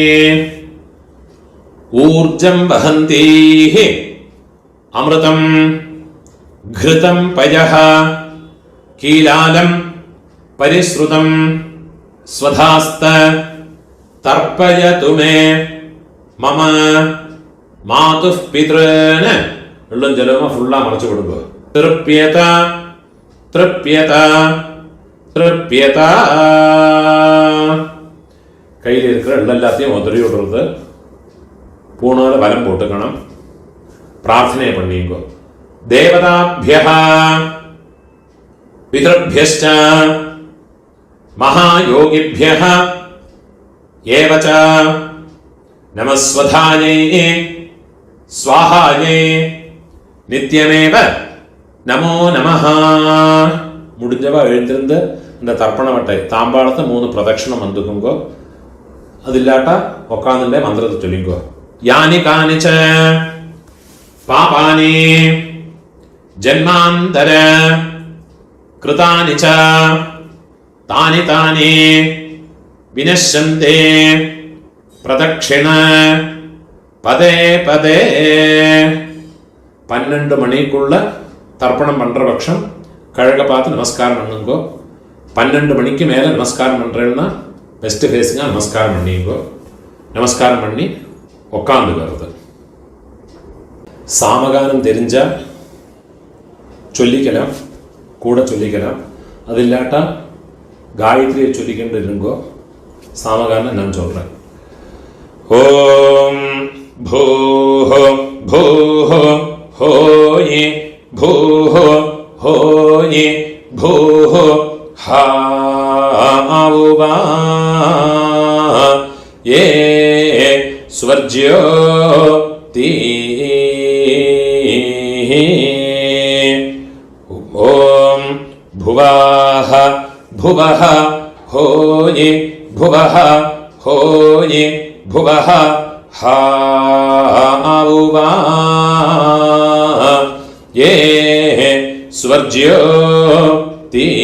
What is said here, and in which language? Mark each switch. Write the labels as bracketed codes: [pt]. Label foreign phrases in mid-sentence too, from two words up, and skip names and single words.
[sa] ऊर्जं वहन्तीः अमृतं घृतं पयः कीलालं परिश्रुतं स्वधास्त तर्पयतु मे मम मातुः पितॄन् [ml] എള്ളും ജലവും ഫുള്ളാ മറച്ചു കൊടുക്കുക. [sa] तृप्यत तृप्यत तृप्यत. [ta] கையில் இருக்கிற எல்லாத்தையும் உதறி விடுறது. பூணால வலம் போட்டுக்கணும். பிரார்த்தனை பண்ணிங்கோ. [sa] தேவதாभ्यः पितृभ्यश्च महायोगिभ्यः एव च नमस्वधायै स्वाहायै नित्यमेव नमो नमः. [ta] முடிஞ்சவா எழுந்திருந்து இந்த தர்ப்பண வட்டை தாம்பாளத்தை 3 பிரதட்சணம் வந்துக்குங்கோ. [ml] അതില്ലാട്ടാ ഉക്കാന്നിന്റെ മന്ത്രത്തെ ചൊല്ലിക്കോ. [sa] यानि कानिच्च पापानि जन्मान्तर कृतानि च तानि तानि विनश्यन्ते प्रदक्षिण पदे पदे. [ta] 12 மணிக்குள்ள தர்ப்பணம் பண்ற பட்சம் கழக பார்த்து நமஸ்காரம் பண்ணுங்கோ. 12 மணிக்கு மேல நமஸ்காரம் பண்றேன்னா பெஸ்ட் ஃபேஸுங்க நமஸ்காரம் பண்ணிங்கோ. நமஸ்காரம் பண்ணி உக்காந்துக்கிறது. சாமகானம் தெரிஞ்சா சொல்லிக்கலாம், கூட சொல்லிக்கலாம். அது இல்லாட்டா காயத்ரியை சொல்லிக்கிட்டு இருங்கோ. சாமகானம் நான் சொல்றேன். [sa] ओम् भूहो भूहो होयि भूहो होयि भूहो हावुवा ये स्वर्ज्योति. ओम भुवः भुवः होयि भुवः होयि भुवः हावुवा ये स्वर्ज्योति.